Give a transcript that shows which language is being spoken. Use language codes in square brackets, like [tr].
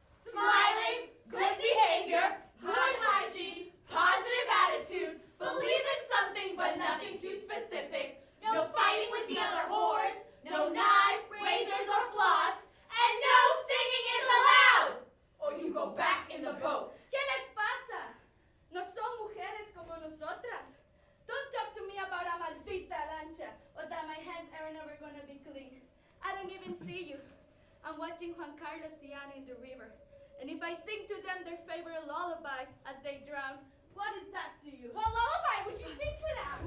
[en] Smiling, good behavior, good hygiene, positive attitude, believe in something but nothing too specific. No fighting with the other whores, no knives, razors, or floss, and no singing is allowed, or you go back in the boat. [es] ¿Qué les pasa? No son mujeres como nosotras. [en] Don't talk to me about a [es] maldita lancha [en] or that my hands are never gonna be clean. I don't even see you. I'm watching Juan Carlos y Ana in the river. And if I sing to them their favorite lullaby as they drown, what is that to you? What lullaby would you sing to them?